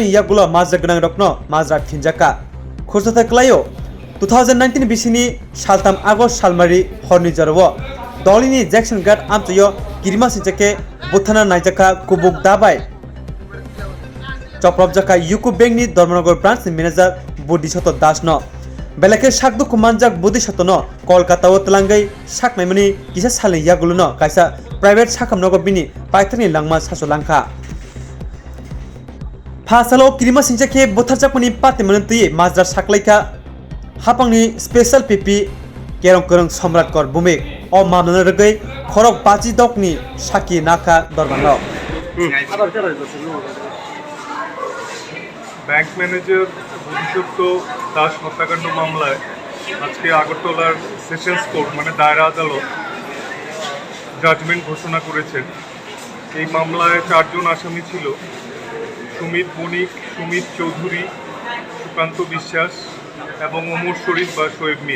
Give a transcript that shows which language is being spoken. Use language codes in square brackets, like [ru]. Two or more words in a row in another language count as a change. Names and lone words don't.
[trp] yagulo majra gnang rokno majra phinjaka khurjata klayo 2019 bisini saltam August salmari horni jarwo dolini Jackson Guard amtayo kirmasingchake Bwtharnai Jakha kubuk dabai Khorokbwrwi Yuko Bank ni Dorbarnok [en] branch manager [trp] Bwtharnai das no belake sakdu kumanjak Bwtharnai no Kolkata o tlangai saknaimani kisa salni yagulo no kaisa private sakamnogo bini paithani langma sasolangkha Phasalo kirmasingchake Bwtharnai patimanti majra saklaika hapangni [en] special PP [trp] kerong samrat kor bumik o mamlana regai Khorokbwrwi dokni saki nakha Dorbarnok [bn] ব্যাংক ম্যানেজার বদিসত্ত্ব দাস হত্যাকাণ্ড মামলায় আজকে আগরতলার [en] sessions court [bn] মানে দায়রা আদালত জাজমেন্ট ঘোষণা করেছেন। এই মামলায় 4 জন আসামি ছিল: সুমিত বণিক, সুমিত চৌধুরী, সুকান্ত বিশ্বাস এবং ওমর শরীফ বা শোয়েব মিয়া।